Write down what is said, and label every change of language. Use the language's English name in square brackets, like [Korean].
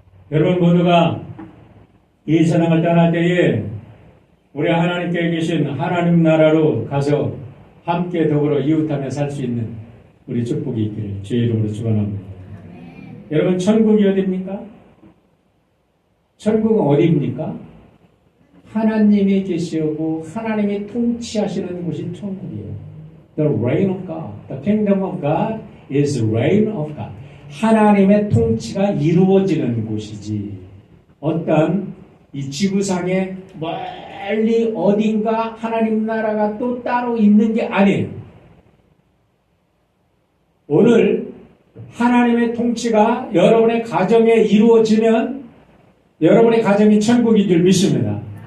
[Korean] 여러분 모두가 이 세상을 떠날 때에 우리 하나님께 계신 하나님 나라로 가서 함께 더불어 이웃하며 살 수 있는 우리 축복이 있기를 주의 이름으로 축원합니다. 여러분, 천국이 어디입니까? 천국은 어디입니까? 하나님이 계시고 하나님이 통치하시는 곳이 천국이에요. [English] The reign of God. The kingdom of God is the reign of God. [Korean] 하나님의 통치가 이루어지는 곳이지. 어떤 이 지구상에 멀리 어딘가 하나님 나라가 또 따로 있는 게 아니에요. 오늘 하나님의 통치가 여러분의 가정에 이루어지면 여러분의 가정이 천국인 줄 믿습니다.